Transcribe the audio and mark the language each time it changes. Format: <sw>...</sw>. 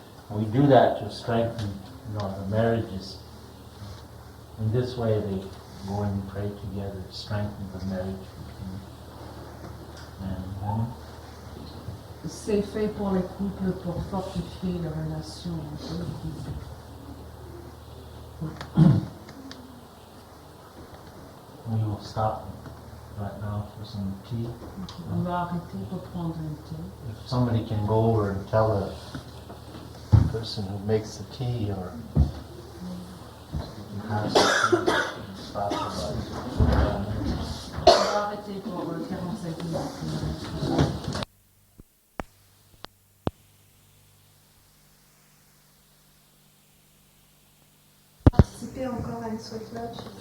<en>We do that to strengthen, the marriages. In this way, they go and pray together, strengthen the marriage between man and woman.</en> <fr>C'est fait pour les couples pour fortifier les relations entre les couples.</fr> <en>We will stop right now for some tea.</en> <fr>On va arrêter pour prendre un thé.</fr> <en>If somebody can go over and tell the person who makes the tea or has the tea, stop about</en> <fr>On va arrêter pour 45 minutes. Participer encore à une sweat lodge.</fr>